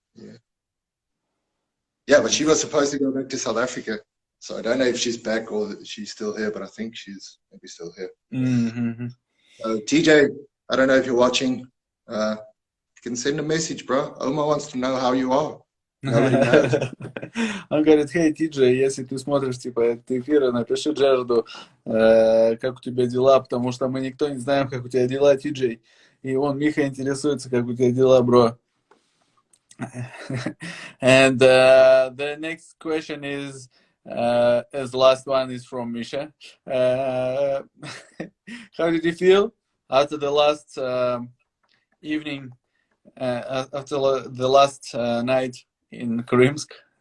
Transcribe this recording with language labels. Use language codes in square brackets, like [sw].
[en] Yeah, but she was supposed to go back to South Africa. So I don't know if she's back or she's still here, but I think she's maybe still here. Mm-hmm. TJ, I don't know if you're watching. You can send a message, bro. Omar wants to know how you are. Nobody knows. [ru] Он говорит, hey, TJ, если ты смотришь, типа, этот эфир, напиши Джерарду, как у тебя дела, потому что мы никто не знаем, как у тебя дела, TJ. И он, Миха, интересуется, как у тебя дела, бро. [en] And the next question is, as the last one is from Misha. How did you feel after the last evening, after the last night in Krimsk?